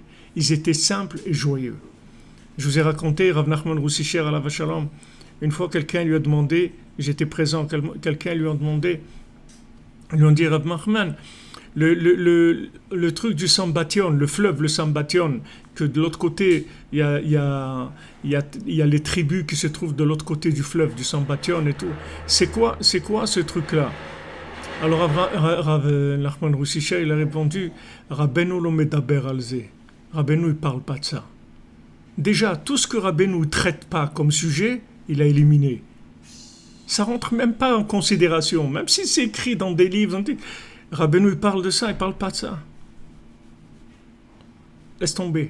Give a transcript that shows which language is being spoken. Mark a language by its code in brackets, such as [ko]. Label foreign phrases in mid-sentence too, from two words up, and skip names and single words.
[fr] Ils étaient simples et joyeux. Je vous ai raconté, Rav Nachman Roussicher [he] עליו השלום, [fr] une fois quelqu'un lui a demandé, j'étais présent, quelqu'un lui a demandé, ils lui ont dit, Rav Nachman, le truc du Sambation, le fleuve, le Sambation, que de l'autre côté, il y a les tribus qui se trouvent de l'autre côté du fleuve, du Sambation et tout. C'est quoi ce truc-là? Alors Rav Nachman Roussicher, il a répondu, [he] רבינו לא מדבר על זה. [fr] Rabbeinu, il parle pas de ça. Déjà, tout ce que Rabbeinu ne traite pas comme sujet, il a éliminé. Ça rentre même pas en considération, même si c'est écrit dans des livres. Rabbeinu, il parle de ça, il parle pas de ça. Laisse tomber.